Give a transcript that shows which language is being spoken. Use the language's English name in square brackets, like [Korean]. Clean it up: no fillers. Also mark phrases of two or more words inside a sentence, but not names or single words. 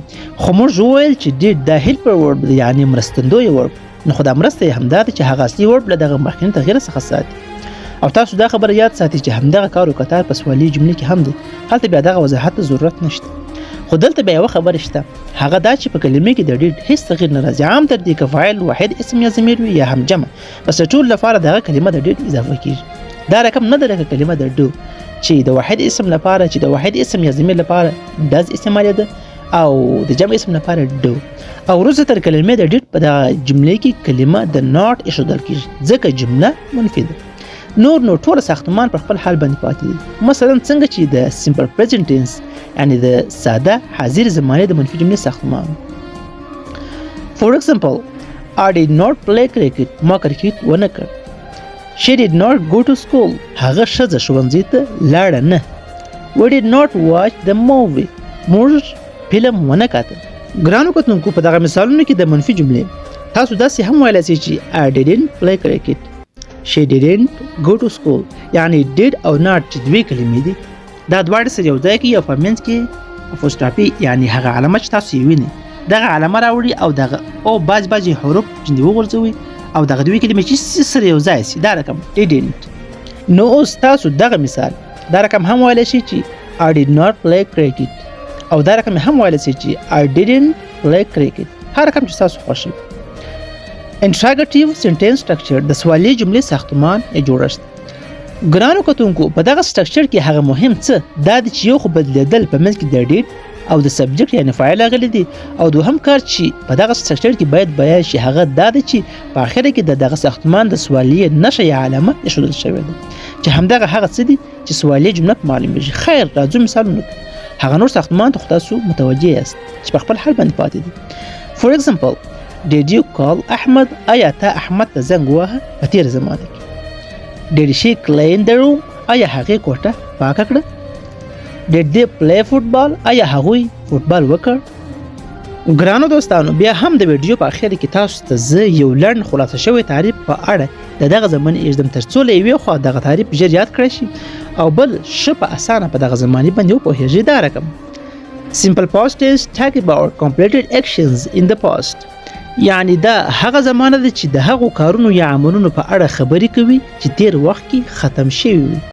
[Pashto] خو موږ وویل چې ډیټ دا [English] helper verb [Pashto] دی یعنی مرستندوی ورب. نو خو دا مرسته یې همدا ده چې هغه اصلي ورب له دغه مخکني تغیر څخه ساتي. او تاسو دا خبره یاد ساتئ چې همدغه کار او کتار په سوالي جملې کې هم دی هلته بیا دغه وضاحت ضرورت نشته. خو دلته بیا یو خبره شته هغه دا چې په کلمې کې د ډیټ هیڅ تغیر نه راځي. عام تر دې که فاعل واحد اسم یا ضمیر وي یا هم جمع بس ټول لپاره دغه کلمه د ډیټ اضافه کیږي. دا رقم نه ده لکه کلمه د ډو چې د واحد اسم لپاره چې د واحد اسم یا ضمیر لپاره ډز استعمالېده او د جمع اسم لپاره ډو. او وروسته تر کلمې د ډیډ په دغه جملې کې کلمه د ناټ ایښودل کېږي ځکه جمله منفي ده. نور نو ټول ساختمان پر خپل حال باندې پاتې دي. مثلا څنګه چې د [English] simple present tense [Pashto] یعنی د ساده حاضر زمانه د منفي جملې ساختمان. [English] For example, I did not play cricket. [Pashto] ما کرکټ ونه کړ. [English] She did not go to school. [Pashto] هغه ښځه ښوونځي ته لاړه نه. [English] We did not watch the movie. [Pashto] موږ فلم ونه کاته. ګرانو کتونکو په دغه مثالونو کې د منفي جملې تاسو داسې هم ویلی شئ چې [English] I didn't play cricket. She didn't go to school. [Pashto] یعنی did او not چې دوې کلمې دي دا دواړه سره یو ځای کې یو په منځ کې اپوسټرافي یعنی هغه علامه چې تاسو یې وینئ دغه علامه راوړي او دغه او بعضې حروف ځینې وغورځوي او دغه دوې کلمې چې سره یو ځای سي دا رقم didn't. نو اوس تاسو دغه مثال دا رقم هم ویلی شئ چې [English] I did not play cricket [Pashto] او دا رقم هم ویلی شئ چې [English] I didn't play cricket. [Pashto] هر رقم چې تاسو خوښ وي. [English] interrogative sentence structure [Pashto] د سوالی جملې ساختمان یا جوړښت. ګرانو کتونکو په دغه سټرکچر کې هغه مهم څه دا دی چې یو خو بدلیدل په منځ کې د ډیډ او د سبجیکټ یعنی فاعل راغلی دی او دوهم کار چې په دغه سټرکچر کې باید بیان شي هغه دا دی چې په اخر کې دغه ساختمان د سوالیې نښه یا علامه ایښودل شوې ده چې همدغه هغه څه دي چې سوالیې جمله معلومیږي. خیر راځو مثالونه هغه نور ساختمان ته خو تاسو متوجه یاست چې په خپل حال باندې پاتې دي. [English] For example, did you call احمد؟ [Pashto] آیا تا احمد ته زنګ وواهه په تېره زمانه کې؟ [English] Did she clean the room؟ [Pashto] آیا هغې کوټه پاکه کړه؟ [English] Did they play football؟ [Pashto] آیا هغوی فوټبال وکړ؟ ګرانو دوستانو بیا هم د ویډیو په اخر کې تاسو ته زه یو لنډ خلاصه شوی تعریف په اړه د دغه زمانې ایږدم ترڅو له یوې خوا دغه تعریف ژر یاد کړی شي او بل ښه په اسانه په دغه زمانې باندې وپوهېږئ. دا رقم [English] Simple past tense talk about completed actions in the past. [Pashto] یعنی دا هغه زمانه ده چې د هغو کارونو یا عملونو په اړه خبرې کوي چې تیر وخت کې ختم شوي وي.